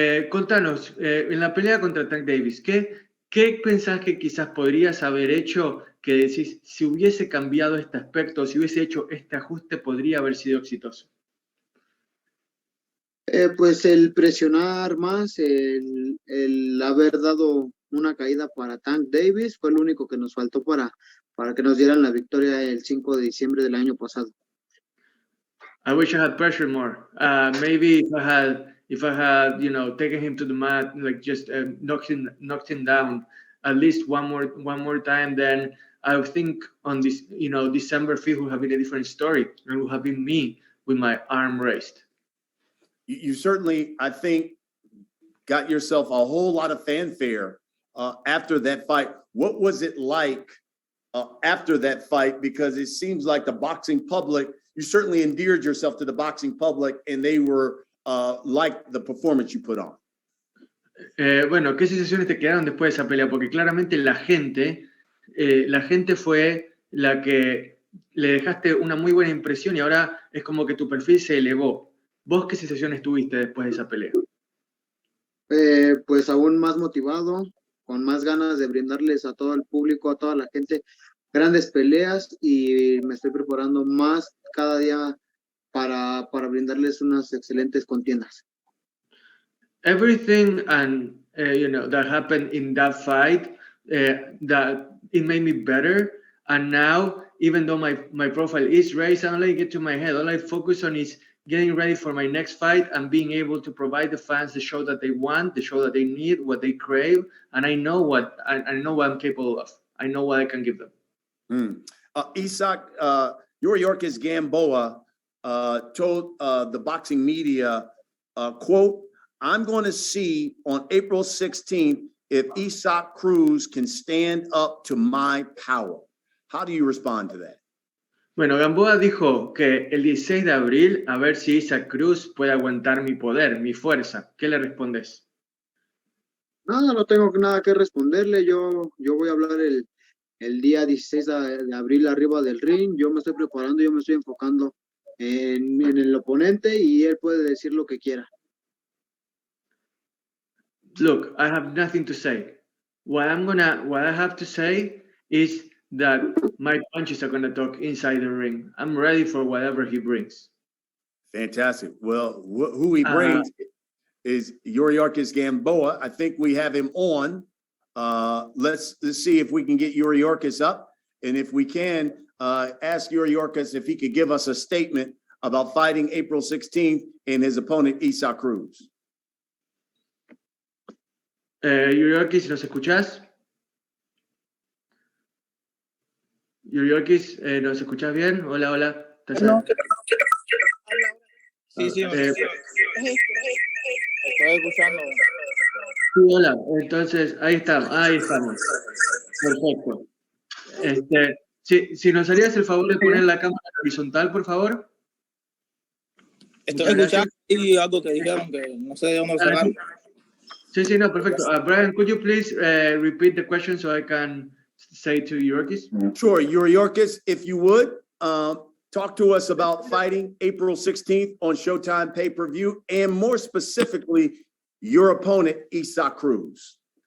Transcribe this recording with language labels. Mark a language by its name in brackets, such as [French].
[Spanish] Contanos, en la pelea contra Tank Davis, ¿qué pensás que quizás podrías haber hecho que decís, si hubiese cambiado este aspecto, si hubiese hecho este ajuste, podría haber sido exitoso? Pues el presionar más, el haber dado una caída para Tank Davis fue lo único que nos faltó para que nos dieran la victoria el 5 de diciembre del año pasado. [English] I wish I had pressured more. Maybe if I had, taken him to the mat, like just knocked him down at least one more time, then I think on this, December 5th would have been a different story, and it would have been me with my arm raised. You certainly, I think, got yourself a whole lot of fanfare after that fight. What was it like after that fight? Because it seems like the boxing public, you certainly endeared yourself to the boxing public, and they were like the performance you put on. [Spanish] Bueno, ¿qué sensaciones te quedaron después de esa pelea? Porque claramente la gente fue la que le dejaste una muy buena impresión y ahora es como que tu perfil se elevó. ¿Vos qué sensaciones tuviste después de esa pelea? Pues aún más motivado, con más ganas de brindarles a todo el público, a toda la gente, grandes peleas, y me estoy preparando más cada día para brindarles unas excelentes contiendas. [English] Everything and that happened in that fight, that it made me better. And now, even though my profile is raised, I don't let it get to my head. All I focus on is getting ready for my next fight and being able to provide the fans the show that they want, the show that they need, what they crave. And I know what I'm capable of. I know what I can give them. Isak, Yuriorkis Gamboa told the boxing media, quote, "I'm going to see on April 16th if Isak Cruz can stand up to my power." How do you respond to that? [Spanish] Bueno, Gamboa dijo que el 16 de abril, a ver si Isaac Cruz puede aguantar mi poder, mi fuerza. ¿Qué le respondes? Nada, no tengo nada que responderle. Yo voy a hablar el día 16 de abril arriba del ring. Yo me estoy preparando, yo me estoy enfocando en el oponente y él puede decir lo que quiera. [English] Look, I have nothing to say. What I have to say is that my punches are gonna talk inside the ring. I'm ready for whatever he brings. Fantastic. Well, who he brings is Yuriorkis Gamboa. I think we have him on. Let's see if we can get Yuriorkis up. And if we can, ask Yuriorkis if he could give us a statement about fighting April 16th and his opponent, Isak Cruz. [Spanish] Yuriorkis, ¿nos escuchás? Yuriorkis, ¿nos escuchás bien? Hola, hola. No. Sí, estoy escuchando. Sí, hola, entonces ahí estamos. Perfecto. Si nos harías el favor de poner la cámara horizontal, por favor. Estoy escuchando y algo que dijeron que no sé de dónde sacaron. Sí, no, perfecto. [English] Brian, could you please repeat the question so I can say to Yuriorkis? Sure, Yuriorkis, if you would, talk to us about fighting April 16th on Showtime pay-per-view, and more specifically, your opponent, Isak Cruz.